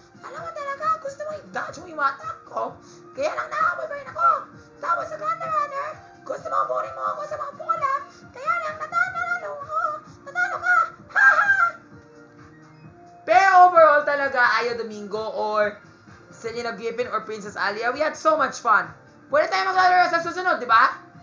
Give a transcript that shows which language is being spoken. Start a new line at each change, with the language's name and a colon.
Filipino: Alam mo talaga, gusto mo i-dodge mo yung mga attack ko. Kaya lang nahabol pa rin ako. Tapos sa Thunder Runner, gusto mo burin mo ako sa mga bola. Kaya lang nanalo ka. Ha ha! Pero
English: overall talaga, Aya Domingo or Selena Griffin or Princess Alia, we had so much fun.
Filipino: Pwede tayo maglalaro sa susunod, di ba?